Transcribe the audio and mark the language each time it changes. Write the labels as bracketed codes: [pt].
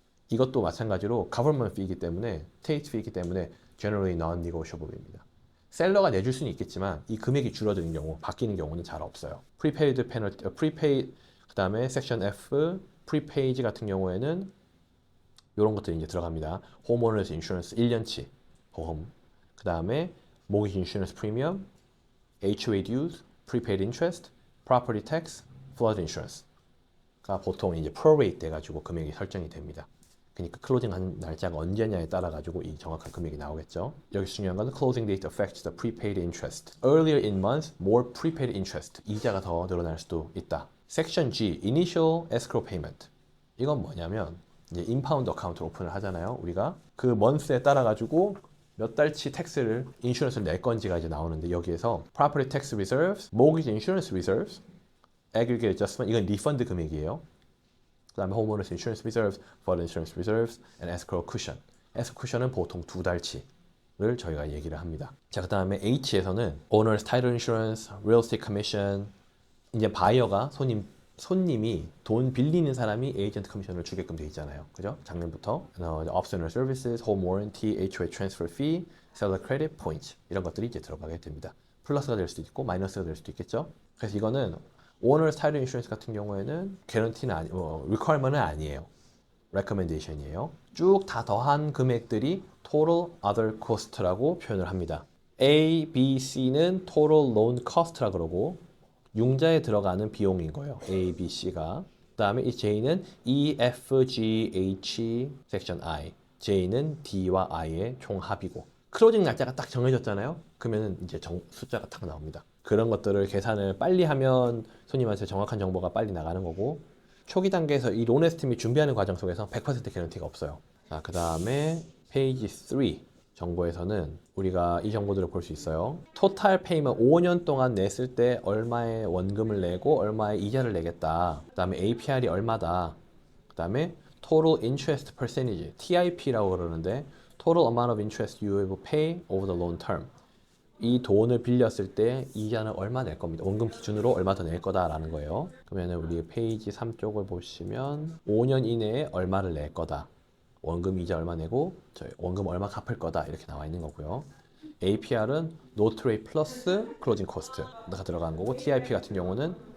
[ko] 이것도 마찬가지로 government fee이기 때문에 state fee이기 때문에 generally non-negotiable 입니다. 셀러가 내줄 수는 있겠지만 이 금액이 줄어드는 경우, 바뀌는 경우는 잘 없어요. prepaid penalty, prepaid 그 다음에 섹션 F, 프리페이지 같은 경우에는 이런 것들이 이제 들어갑니다. homeowners insurance 1년치 보험, 그 다음에 mortgage insurance premium, HOA dues, prepaid interest, property tax, flood insurance가 보통 이제 prorate 돼가지고 금액이 설정이 됩니다. 그러니까 클로징 한 날짜가 언제냐에 따라 가지고 이 정확한 금액이 나오겠죠. 여기서 중요한 것은 [en] closing date affects the prepaid interest. Earlier in month, more prepaid interest. [ko] 이자가 더 늘어날 수도 있다. [en] 섹션 G, Initial Escrow Payment. [ko] 이건 뭐냐면 이제 인파운드 어카운트를 오픈을 하잖아요. 우리가 그 먼스에 따라 가지고 몇 달치 텍스를 인슈런스를 낼 건지가 이제 나오는데 여기에서 Property Tax Reserves, Mortgage Insurance Reserves, Aggregate Adjustment 이건 리펀드 금액이에요. [en] 그 다음에 Homeowners Insurance Reserves, Flood Insurance Reserves, and Escrow Cushion. [ko] Escrow Cushion은 보통 2달치를 저희가 얘기를 합니다. 자, 그 다음에 H에서는 Owners Title Insurance, Real Estate Commission 이제 바이어가 손님이 돈 빌리는 사람이 에이전트 커미션을 주게끔 돼 있잖아요. 그죠? 작년부터 Optional Services, Home Warranty, HOA Transfer Fee, Seller Credit Points 이런 것들이 이제 들어가게 됩니다. 플러스가 될 수도 있고 마이너스가 될 수도 있겠죠. 그래서 이거는 Owner's Title Insurance 같은 경우에는 guarantee는 requirement은 아니에요. recommendation이에요. 쭉 다 더한 금액들이 Total Other Cost라고 표현을 합니다. A, B, C는 Total Loan Cost라 그러고 융자에 들어가는 비용인 거예요. A, B, C가. 그 다음에 이 J는 E, F, G, H, 섹션 I. J는 D와 I의 총합이고. 클로징 날짜가 딱 정해졌잖아요. 그러면 이제 숫자가 딱 나옵니다. 그런 것들을 계산을 빨리 하면 손님한테 정확한 정보가 빨리 나가는 거고 초기 단계에서 이 론 에스티메이트 준비하는 과정 속에서 100% 개런티가 없어요. 자, 그 다음에 페이지 3 정보에서는 우리가 이 정보들을 볼 수 있어요. 토탈 페이먼 5년 동안 냈을 때 얼마의 원금을 내고 얼마의 이자를 내겠다. 그 다음에 APR이 얼마다. 그 다음에 [en] Total Interest Percentage, TIP라고 [ko] 그러는데 [en] Total Amount of Interest you will pay over the loan term. [ko] 이 돈을 빌렸을 때 이자는 얼마 낼 겁니다. 원금 기준으로 얼마 더 낼 거다라는 거예요. 그러면 우리 페이지 3 쪽을 보시면 5년 이내에 얼마를 낼 거다. 원금 이자 얼마 내고 저희 원금 얼마 갚을 거다 이렇게 나와 있는 거고요. APR은 노트 레이트 플러스 클로징 코스트가 들어간 거고 TIP 같은 경우는